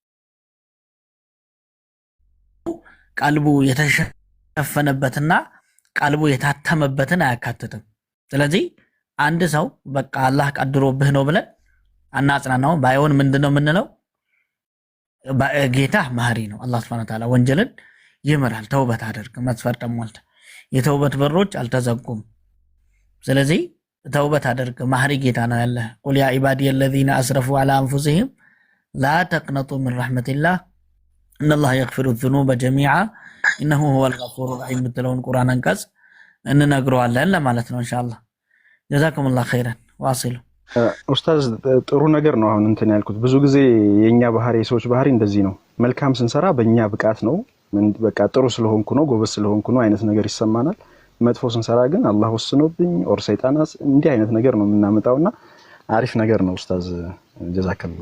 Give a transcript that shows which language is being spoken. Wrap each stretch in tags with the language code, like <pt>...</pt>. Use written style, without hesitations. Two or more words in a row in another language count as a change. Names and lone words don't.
<am>ቀልቡ የተሸፈነበትና ቀልቡ የታተመበትን አያካትትም። ስለዚህ አንድ ሰው በቃ አላህ ቀድሮብህ ነው ብለን አናጽናናው። ባይሆን ምንድነው የምንለው? ጌታ ማህሪ ነው። አላህ</am> <ar>سبحانه وتعالى</ar> <am>ወንጀልን ይምራል። ተውበት አድርግ መስፈርት ሞልተ የተውበት በሮች አልተዘጉም። ስለዚህ ተውበት አድርግ ማህሪ ጌታ ነው ያለ።</am> <ar>قل يا عبادي الذين اسرفوا على انفسهم لا تقنطوا من رحمة الله إن الله يغفر الذنوب جميعا إنه هو الغفور الرحيم</ar> <am>ምትለውን ቁርአን አንቀጽ እንነግረዋለን ለማለት ነው ኢንሻአላህ።</am> <ar>جزاكم الله خيرا واصل</ar> <am>ኡስታዝ ጥሩ ነገር ነው አሁን እንትን ያልኩት። ብዙ ጊዜ የኛ ባህሪ የሰዎች ባህሪ እንደዚህ ነው። መልካም ስንሰራ በእኛ ብቃት ነው፣ በቃ ጥሩ ስለሆንኩ ነው ጎበዝ ስለሆንኩ ነው አይነት ነገር ይሰማናል። መጥፎ ስንሰራ ግን አላህ ወስኖብኝ ኦር ሰይጣናስ እንዲህ አይነት ነገር ነው የምናመጣውና አሪፍ ነገር ነው ኡስታዝ ጀዛከላህ።</am>